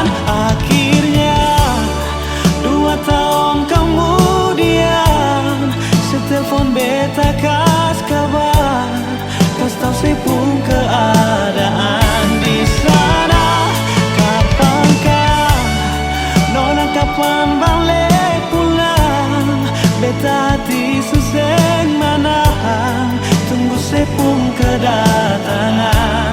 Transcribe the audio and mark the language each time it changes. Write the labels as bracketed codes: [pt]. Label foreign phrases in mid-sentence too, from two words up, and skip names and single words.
[abs] Akhirnya 2 tahun kemudian setelepon beta kas kabar, kas tahu sepung keadaan di sana. Kapankah nona kapan balik pulang? Beta hati suseng manahan tunggu sepung kedatangan.